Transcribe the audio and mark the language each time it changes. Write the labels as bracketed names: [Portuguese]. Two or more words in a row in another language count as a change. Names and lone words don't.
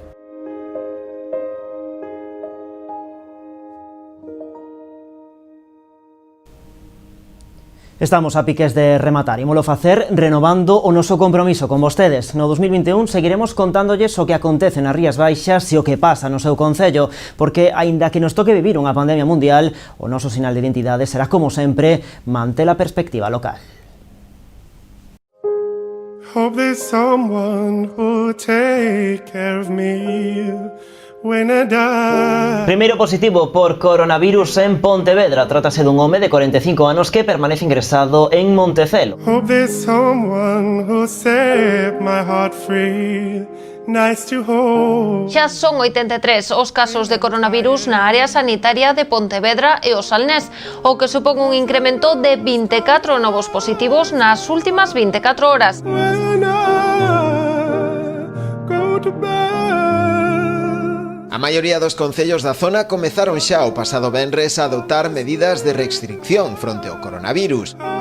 [Galician] Estamos a piques de rematar, ímolo facer renovando o noso compromiso con vostedes. No 2021 seguiremos contándolles o que acontece nas Rías Baixas e o que pasa no seu concello, porque, aínda que nos toque vivir unha pandemia mundial, o noso sinal de identidade será, como sempre, manter a perspectiva local. [English] Hope there's someone who'll take care of me when I die. [Galician] Primeiro positivo por coronavirus en Pontevedra. Trátase dun home de 45 anos que permanece ingresado en Montecelo. [English] Hope there's someone who'll set my heart free. Nice to hold. [Galician] Xa son 83 os casos de coronavirus na área sanitaria de Pontevedra e o Salnés, o que supón un incremento de 24 novos positivos nas últimas 24 horas. A maioría dos concellos da zona comezaron xa o pasado venres a adoptar medidas de restricción fronte ao coronavirus.